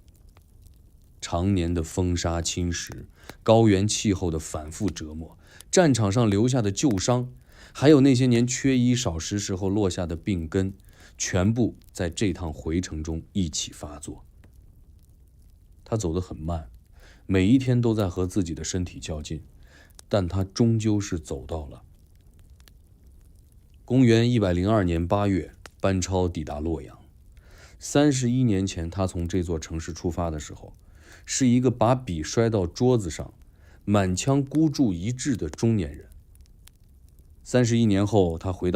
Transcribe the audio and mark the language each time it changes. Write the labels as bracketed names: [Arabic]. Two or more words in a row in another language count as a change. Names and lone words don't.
[Chinese] 常年的風沙侵蝕，高原氣候的反覆折磨，戰場上留下的舊傷，還有那些年缺衣少食時候落下的病根，全部在這趟回程中一起發作。他走得很慢，每一天都在和自己的身體較勁，但他終究是走到了。公元102年8月，班超抵達洛陽。31年前，他從這座城市出發的時候，是一個把筆摔到桌子上，滿腔孤注一擲的中年人。31年後，他回